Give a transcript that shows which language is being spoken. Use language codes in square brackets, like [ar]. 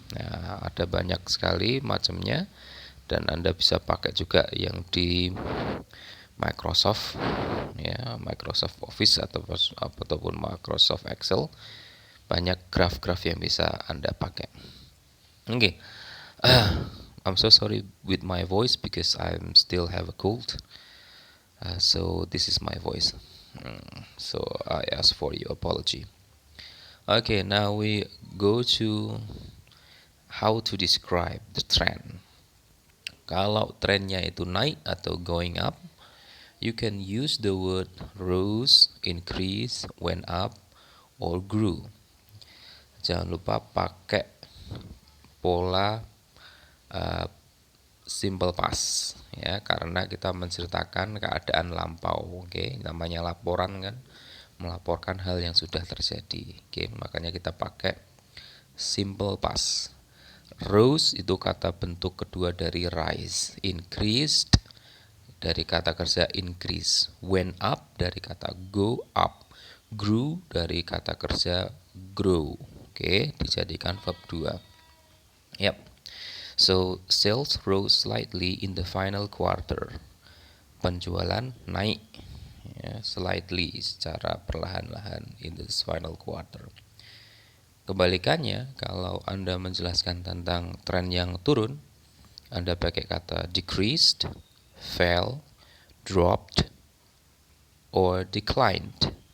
[id] Nah, ada banyak sekali macamnya, dan Anda bisa pakai juga yang di Microsoft, ya, Microsoft Office ataupun Microsoft Excel. Banyak graf-graf yang bisa Anda pakai. Oke. [en] I'm so sorry with my voice because I still have a cold. So this is my voice. So I ask for your apology. Okay, now we go to how to describe the trend. [id] Kalau trennya itu naik atau [en] going up, you can use the word rose, increase, went up, or grew. [id] Jangan lupa pakai pola simple past, ya, karena kita menceritakan keadaan lampau. Oke, namanya laporan kan, melaporkan hal yang sudah terjadi. Oke, makanya kita pakai simple past. Rose itu kata bentuk kedua dari rise, increased dari kata kerja increase, went up dari kata go up, grew dari kata kerja grow. Oke, dijadikan verb 2. Yep. [en] So, sales rose slightly in the final quarter. [id] Penjualan naik, ya, slightly, secara perlahan-lahan [en] in this final quarter. [id] Kebalikannya, kalau Anda menjelaskan tentang tren yang turun, Anda pakai kata decreased, fell, dropped, or declined.